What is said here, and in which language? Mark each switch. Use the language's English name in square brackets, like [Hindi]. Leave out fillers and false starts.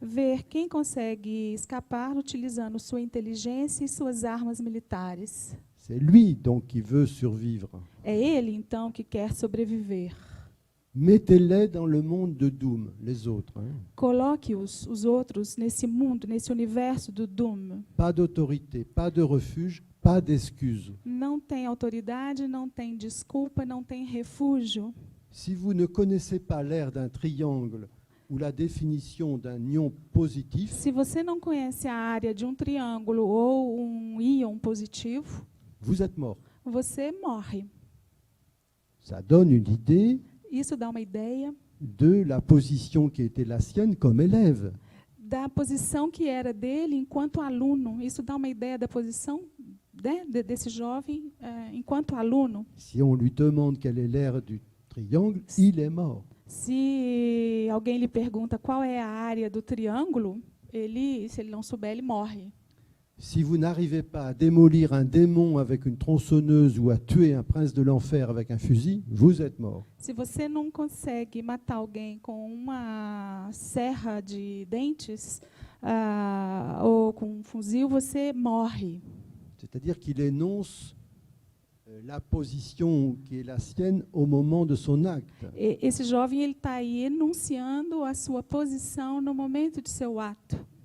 [Portuguese] Ver quem consegue escapar utilizando sua inteligência e suas armas militares. [French] C'est lui donc qui veut survivre. [Portuguese] É ele, então, que quer sobreviver. [French] Mettez-les dans le monde de Doom, les autres. Hein. [Portuguese] Coloque os outros nesse mundo, nesse universo do Doom. [French] Pas d'autorité, pas de refuge, pas d'excuse. [Portuguese] Não tem autoridade, não tem desculpa, não tem refúgio. [French] Si vous ne connaissez pas l'ère d'un triangle ou la définition d'un ion positif, [Portuguese] Se você não conhece a área de um triângulo ou íon positivo, [French] vous êtes mort. [Portuguese] você morre. [French] Ça donne une idée [Portuguese] Isso dá uma ideia [French] de la position qui était la sienne comme élève. [Portuguese] da posição que era dele enquanto aluno. Isso dá uma ideia da posição desse jovem enquanto aluno. [French] Si on lui demande quelle est l'ère du triangle, il est mort. [Portuguese] Se alguém lhe pergunta qual é a área do triângulo, se ele não souber, ele morre. [French] Si vous n'arrivez pas à démolir un démon avec une tronçonneuse ou à tuer un prince de l'enfer avec un fusil, vous êtes mort. [Portuguese] Se você não consegue matar alguém com uma serra de dentes ou com um fuzil, você morre. [French] C'est-à-dire qu'il énonce la position qui est la sienne au moment de son acte. [Portuguese] Esse jovem ele está aí enunciando a sua posição no momento de seu ato.